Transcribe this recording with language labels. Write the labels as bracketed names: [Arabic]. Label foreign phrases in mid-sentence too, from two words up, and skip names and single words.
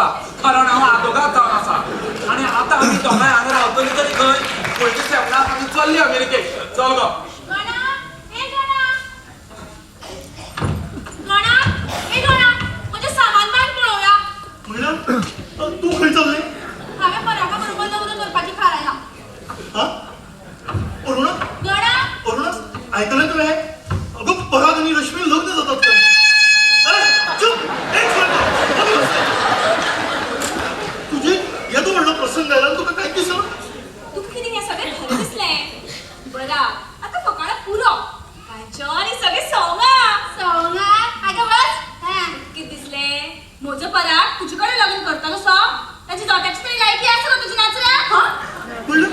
[Konkani] कारण हांव आदोगाद जावन आसा. आणि आतां आमी दोगांय हांगा रावतली तरी खंय? पयलीं सेपनाक आमी चल्ली अमेरिकेक. चल गो. गणा ए गणा म्हणजे सामान बांध पळोवया. म्हणल्यार तू खंय चल्लें? हांवें परागा बरोबर लग्न करपाची थारायला. हा अरुणा गणा ऐकलं तुवें? अगं पराग आणि रश्मी लग्न जातात काय? चुप एक मिनिट. तुझे येतो म्हणलं प्रसंग आयला तुका काय दिसलं? तुका कितें हें सगळें खरें दिसलें? बरा आता फकाणां पुरो. कांचन आनी सगळे सवंगा आगे बस. कितें दिसलें? म्हजो पराग तुजे कडेन लग्न करतलो सो ताची जोट्याची तरी लायकी आसा न्हू तुजी नाचऱ्या?